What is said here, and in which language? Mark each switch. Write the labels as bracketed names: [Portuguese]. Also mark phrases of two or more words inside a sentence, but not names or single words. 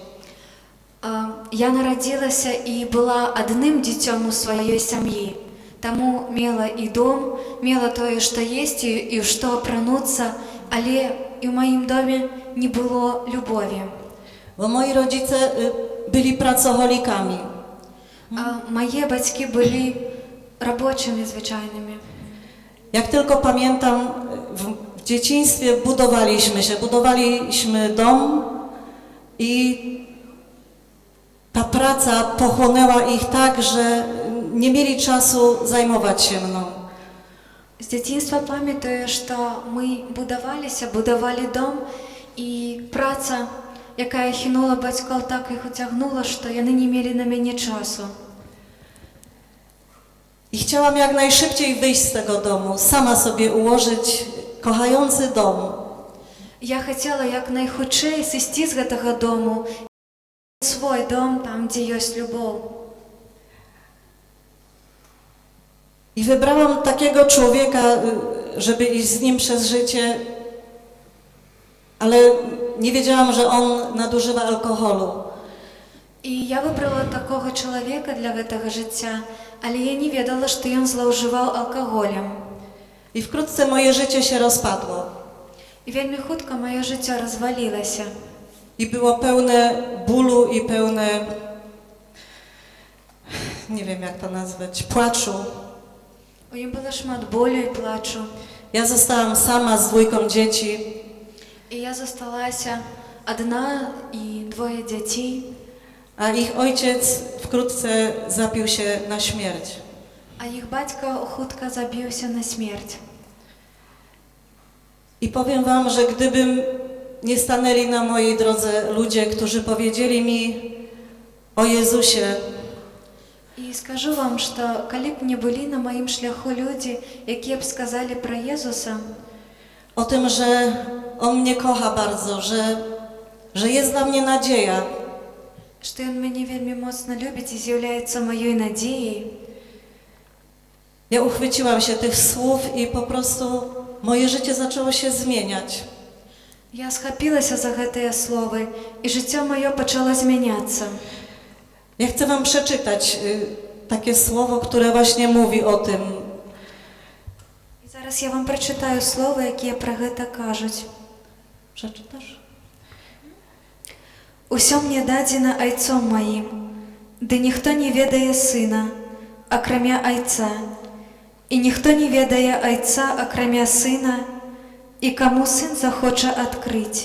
[Belarusian] Я нарадзілася і была адным дзіцём у сваёй сям'і. Таму мела і дом, мела тое, што есці і ў што апрануцца, але і ў маім доме не было любові. [Polish] Bo moi rodzice byli pracocholikami. [Belarusian] Мае бацькі былі рабочымі звычайнымі. [Polish] Jak tylko pamiętam, w dzieciństwie budowaliśmy dom i ta praca pochłonęła ich tak, że nie mieli czasu zajmować się mną. [Belarusian] З дзяцінства памятаю, што мы будавалі дом, і праца, якая хінула бацькоў, так іх уцягнула, што яны не мелі на мяне часу. [Polish] I chciałam jak najszybciej wyjść z tego domu, sama sobie ułożyć kochający dom. [Belarusian] Я хацела як найхутчэй сысці з гэтага дому, свой дом, там, gdzie ёсць любоў. [Polish] I wybrałam takiego człowieka, żeby iść z nim przez życie, ale nie wiedziałam, że on nadużywa alkoholu. [Belarusian] І я выбрала такога чалавека для гэтага жыцця, але я не ведала, што ён злоўжываў алкаголем. [Polish] I wkrótce moje życie się rozpadło. [Belarusian] І вельмі хутка маё жыццё развалілася. [Polish] I było pełne bólu i pełne, nie wiem jak to nazwać, płaczu. [Belarusian] У ім было шмат болю і плачу. [Polish] Ja zostałam sama z 2 dzieci. [Belarusian] І я засталася адна і 2 дзяцей. [Polish] A ich ojciec wkrótce zapił się na śmierć. [Belarusian] А іх бацька хутка забіўся на смерць. [Polish] I powiem wam, że gdybym nie stanęli na mojej drodze ludzie, którzy powiedzieli mi o Jezusie, [Belarusian] І скажу вам, што калі б не былі на маім шляху людзі, якія б сказалі пра Езуса, [Polish] o tym, że On mnie kocha bardzo, że jest dla mnie nadzieja, [Belarusian] што ён мяне вельмі моцна любіць і з'яўляецца маёй надзеяй, [Polish] ja uchwyciłam się tych słów i po prostu moje życie zaczęło się zmieniać. [Belarusian] Я схапілася за гэтыя словы, і жыццё маё пачало змяняцца. [Polish] Ja chcę wam przeczytać takie słowo, które właśnie mówi o tym. [Belarusian] І зараз я вам прачытаю словы, якія пра гэта кажуць. [Polish] Przeczytasz? [Belarusian] Усё мне дадзена айцом маім, ды ніхто не ведае сына, акрамя айца, і ніхто не ведае айца, акрамя сына, і каму сын захоча адкрыць.